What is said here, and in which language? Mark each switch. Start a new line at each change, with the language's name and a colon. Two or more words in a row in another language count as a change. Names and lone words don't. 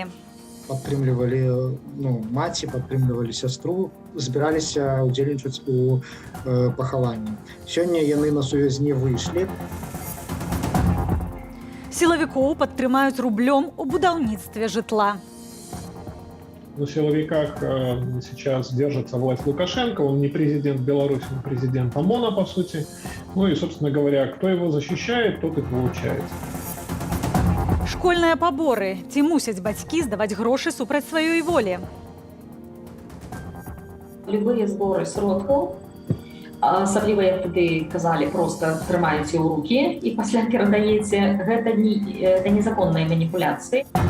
Belarusian: Падтрымлівалі маці, падтрымлівалі сястру, збіраліся ўдзельнічаць у пахаванні. Сёння яны на сувязь не выйшлі. Сілавікоў падтрымаюць рублём у будаўніцтве жытла.
Russian: На силовиках сейчас держится власть Лукашенко, он не президент Беларуси, он президент ОМОНа, по сути. Ну и, собственно говоря, кто его защищает, тот и получает.
Belarusian: Школьныя паборы. Ці мусяць бацькі здаваць грошы супраць сваёй волі?
Russian: Любые сборы
Belarusian: сродкаў, асабліва, як туды казалі, проста трымаеце ў рукі і пасля перадаеце, гэта незаконныя маніпуляцыі.